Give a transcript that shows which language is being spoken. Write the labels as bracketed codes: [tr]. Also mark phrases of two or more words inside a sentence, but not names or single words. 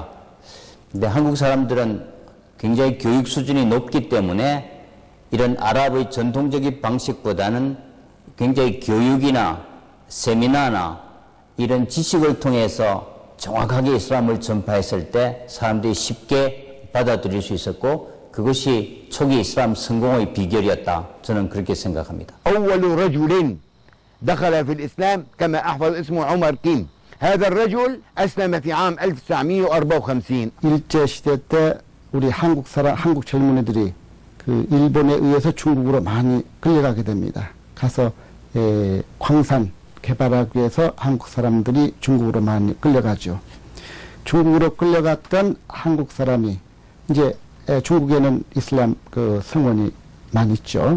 [ko] 근데 한국 사람들은 굉장히 교육 수준이 높기 때문에 이런 아랍의 전통적인 방식보다는 굉장히 교육이나 세미나나 이런 지식을 통해서 정확하게 이슬람을 전파했을 때 사람들이 쉽게 받아들일 수 있었고, 그것이 초기 이슬람 성공의 비결이었다. 저는 그렇게 생각합니다. [ar] أول رجل دخل في الإسلام كما أحفظ اسمه عمر كيم. هذا الرجل أسلم في عام 1954. [ko] 일제시대 때 우리 한국 젊은이들이 그 일본에 의해서 중국으로 많이 끌려가게 됩니다. 가서 광산 개발하기 위해서 한국 사람들이 중국으로 많이 끌려가죠. 중국으로 끌려갔던 한국 사람이 이제 중국에는 이슬람 그 성원이 많이 있죠.